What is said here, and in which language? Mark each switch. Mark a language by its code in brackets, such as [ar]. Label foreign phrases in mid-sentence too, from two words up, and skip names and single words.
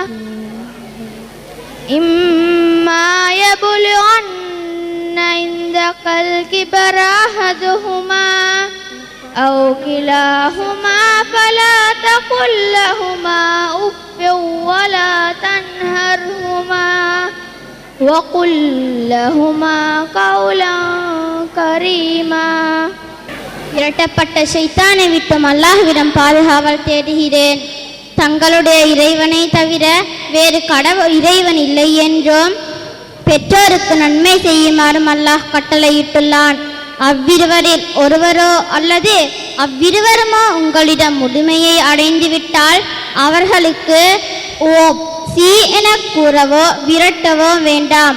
[ar] إما يبلغن عندك الكبر أحدهما أو كلاهما فلا تقل لهما أف ولا تنهرهما وقل لهما قولا كريما. [ta] இரட்டப்பட்ட ஷைத்தானை விட்டும் அல்லாஹ்விடம் பாதுகாவல் தேடுகிறேன். தங்களுடைய இறைவனை தவிர வேறு இறைவன் இல்லை என்றும் பெற்றோருக்கு நன்மை செய்யுமாறும் அல்லாஹ் கட்டளையிட்டுள்ளான். அவ்விருவரில் ஒருவரோ அல்லது அவ்விருவருமோ உங்களிடம் முதுமையை அடைந்து விட்டால் அவர்களுக்கு ஓம் சி என கூறவோ விரட்டவோ வேண்டாம்.